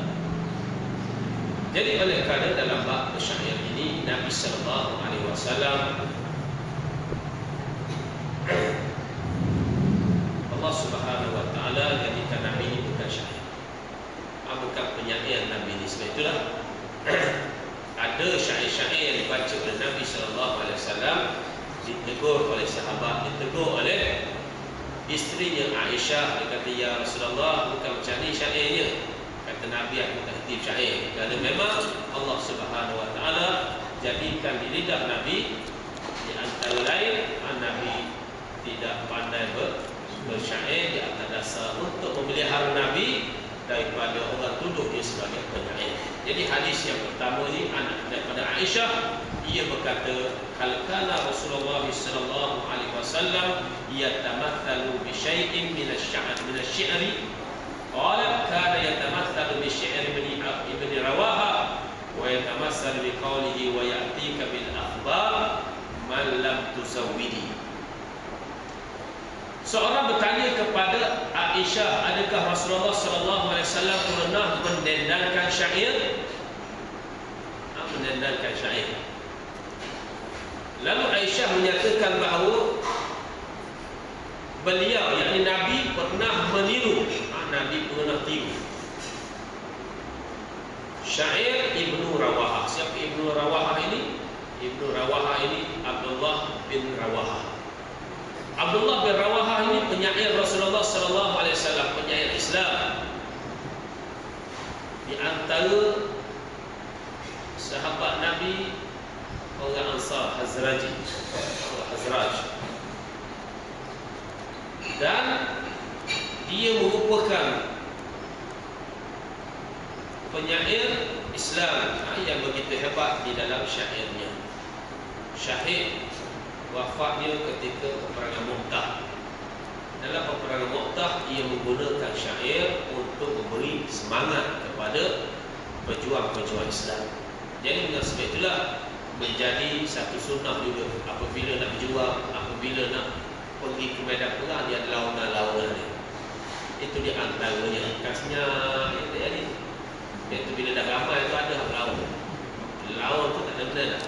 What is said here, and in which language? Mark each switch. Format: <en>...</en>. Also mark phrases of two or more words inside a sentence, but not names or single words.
<ms>Jadi oleh kerana dalam bab syair ini Nabi</ms> <ar>صلى الله عليه وسلم,</ar> <ms>Allah</ms> <ar>سبحانه وتعالى</ar> <ms>jadikan Nabi ini bukan syair, bukan penyair Nabi ini. Sebab itulah ada syair-syair yang dibaca oleh Nabi</ms> <ar>صلى الله عليه وسلم,</ar> <ms>ditegur oleh sahabat, ditegur oleh isterinya Aisyah. Dia kata,</ms> <ar>يا رسول الله,</ar> <ms>bukan macam ni syairnya. Kata Nabi, aku tak hati syair. Kerana memang Allah</ms> <ar>سبحانه وتعالى</ar> <ms>jadikan di lidah Nabi, di antara lain, Nabi tidak pandai bersyair di atas dasar untuk memelihara Nabi daripada orang tuduh dia sebagai penyair. Jadi hadis yang pertama ini daripada Aisyah, ia berkata,</ms> <ar>هل كان رسول الله صلى الله عليه وسلم يتمثل بشيء من الشعر قال كان يتمثل بشعر ابن رواحة ويتمثل بقوله ويأتيك بالأخبار من لم تزود.</ar> <ms>Seorang bertanya kepada Aisyah, adakah Rasulullah</ms> <ar>صلى الله عليه وسلم</ar> <ms>pernah mendendangkan syair? Mendendangkan syair. Lalu Aisyah menyatakan bahawa beliau, yakni Nabi, pernah meniru. Nabi pernah tiru syair Ibnu Rawaha. Siapa Ibnu Rawaha ini? Ibnu Rawaha ini Abdullah bin Rawaha. Abdullah bin Rawaha ini penyair Rasulullah</ms> <ar>صلى الله عليه وسلم,</ar> <ms>penyair Islam. Di antara sahabat Nabi orang Ansar, Hazraj. Dan dia merupakan penyair Islam yang begitu hebat di dalam syairnya. Syahid wafatnya ketika peperangan Mu'tah. Dalam peperangan Mu'tah, ia menggunakan syair untuk memberi semangat kepada pejuang-pejuang Islam. Jadi dengan sebab itulah menjadi satu sunnah juga, apabila nak berjuang, apabila nak pergi ke medan perang, dia ada lawanan-lawanan dia. Itu di antaranya kasnya yang terjadi. Iaitu bila dah ramai itu ada lawan. Lawan tu tak ada benda dah.</ms>